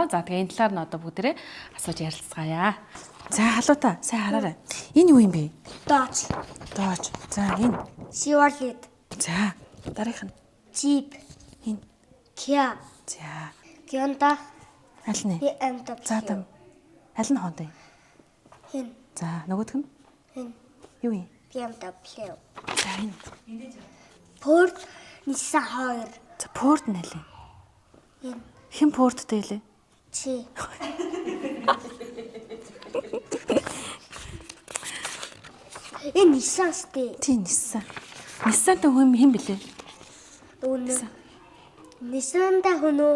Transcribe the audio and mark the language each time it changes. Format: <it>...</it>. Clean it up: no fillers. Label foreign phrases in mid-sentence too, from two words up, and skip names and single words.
<mn>За тэгээ энэ талаар нь одоо бүгдээрээ асууж ярилцгаая. За халуудаа сайн хараарай. Энэ юу юм бэ? Дооч. Дооч. За энэ. Chevrolet. За дараах нь. Jeep. Энэ. Kia. За. Hyundai. Аль нь? BMW. За там. Аль нь Honda? Хин. За нөгөөх нь. Хин. Юу юм? BMW. За энэ. Ford. Nissan 2. За Ford нь аль юм? Хин. Хэн Fordтэй лээ? Чи. Энэ Nissan сте. Тийм Nissan. Nissan-тай хэн блэ? Үнэ. Nissan-да хүн үү?</mn>